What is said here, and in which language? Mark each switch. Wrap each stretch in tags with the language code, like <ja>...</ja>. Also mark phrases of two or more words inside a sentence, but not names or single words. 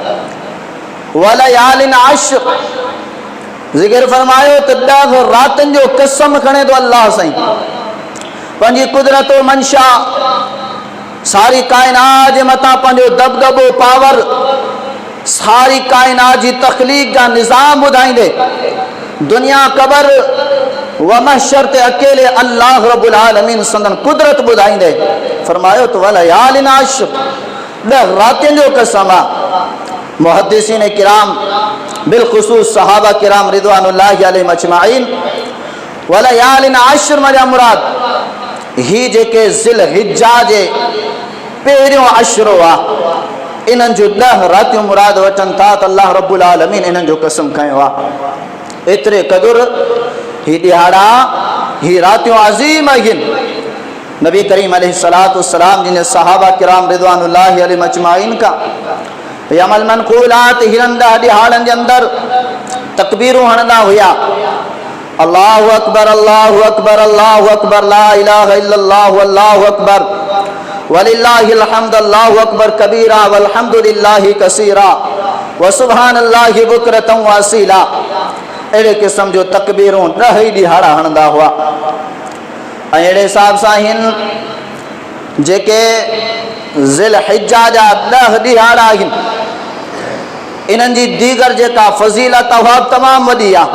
<ar>وليال عشر</ar> <sd>ज़िक्र फरमायो त 10 रातनि जो कसम खणे थो अल्लाह साईं पंहिंजी कुदरत व मंशा सारी काइनात जे मथां पंहिंजो दबदबो पावर सारी काइनात जी तख़लीक़ जा निज़ाम ॿुधाईंदे दुनिया क़बर व महशर ते अकेले</sd> <ar>الله رب العالمين</ar> <sd>संदन कुदरत ॿुधाईंदे फरमायो तो</sd> <ar>وليال عشر</ar> <sd>10 रातियुनि जो कसम आहे। मुहद्दिसीन किराम बिलख़ुसूस सहाबा किराम</sd> <ar>رضوان الله عليهم أجمعين وليال عشر</ar> <sd>मजा मुराद ही जेके ज़िल हिज्जा जे पहिरियों अशरो आहे इन्हनि जो 10 रातियूं मुराद वठनि था त</sd> <ar>الله رب العالمين</ar> <sd>इन्हनि जो कसम खयो आहे। एतिरे क़दुरु ही ॾिहाड़ा ही रातियूं अज़ीम आहिनि। नबी करीम</sd> <ar>عليه الصلاة والسلام</ar> <sd>जिन सहाबा किराम</sd> <ar>رضوان الله عليهم أجمعين</ar> <sd>का यमल मनक़ूलात हिननि ॾिहाड़नि जे अंदरि तकबीरूं हणंदा हुआ</sd> <ar>الله أكبر الله أكبر الله أكبر لا إله إلا الله الله أكبر ولله الحمد الله أكبر كبيرا والحمد لله كثيرا وسبحان الله بكرة وأصيلا</ar> <sd>अहिड़े क़िस्म जो तकबीरूं 10 ॾिहाड़ा हणंदा हुआ। ऐं अहिड़े हिसाब सां हिन जेके ज़िल हिज्जा जा 10 ॾिहाड़ा आहिनि इन्हनि जी दीगर जेका फ़ज़ीलत उहा तमामु वॾी आहे।</sd>